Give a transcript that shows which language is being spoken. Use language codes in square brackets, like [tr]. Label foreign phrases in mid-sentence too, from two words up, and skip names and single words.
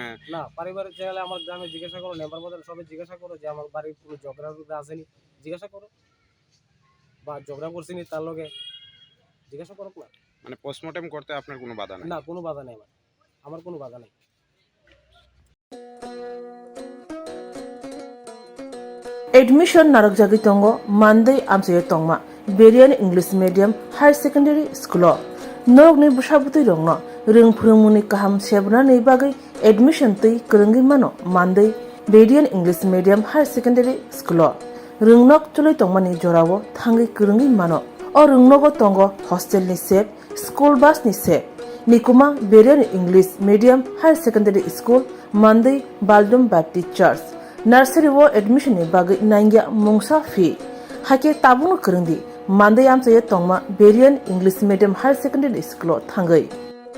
[bn] না পারিবারিক জায়গায় আমার গ্রামে জিজ্ঞাসা করো, নেবার মধ্যে সবাই জিজ্ঞাসা করো যে আমার বাড়ির কোনো ঝগড়া আসেনি, জিজ্ঞাসা করো, বা ঝগড়া করছিনি তার লগে জিজ্ঞাসা করো না। মানে পোস্টমর্টম করতে আপনার কোনো বাধা নেই? না কোনো বাধা নেই, আমার কোনো বাধা নেই। [trp] Admission narok jagi tongo Monday amsaye tongma Berian English Medium High Secondary School norok ni bushabutui rongno ring phurungmuni kaham sebna nei bagai admission tui krungi mano Monday Berian English Medium High Secondary School ringnok chuloi tongmani jorao thangi krungi mano o ringnogo tongo hostel ni set school bus ni set nikuma Berian English Medium High Secondary School Monday Baldum Baptist Church Nursery wo admission ni bagai nangya mungsa fee hake tabung krungdi Monday amsaye tongma Berian English Medium High Secondary School thangai